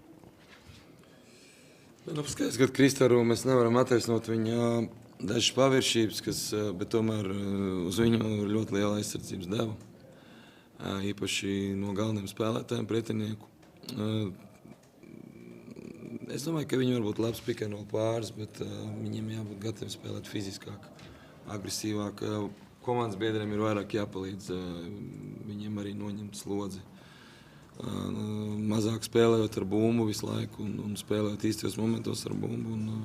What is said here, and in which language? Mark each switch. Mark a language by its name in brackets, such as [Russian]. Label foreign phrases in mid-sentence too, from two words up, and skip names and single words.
[Latvian] Nu, skaidrs, ka Kristaru mēs nevaram attaisnot viņa dažas paviršības, bet tomēr uz viņu ļoti liela aizsardzības deva. Īpaši no galveniem spēlētājiem pretinieku. Es domāju, ka viņi var būt labs [English] pick and roll [Latvian] pāris, bet viņiem jābūt gatavi spēlēt fiziskāk, agresīvāk. Komandas biedriem ir vairāk jāpalīdz viņiem arī noņemt slodzi. Mazāk spēlējot ar bumbu visu laiku un spēlējot īstajos momentos ar bumbu.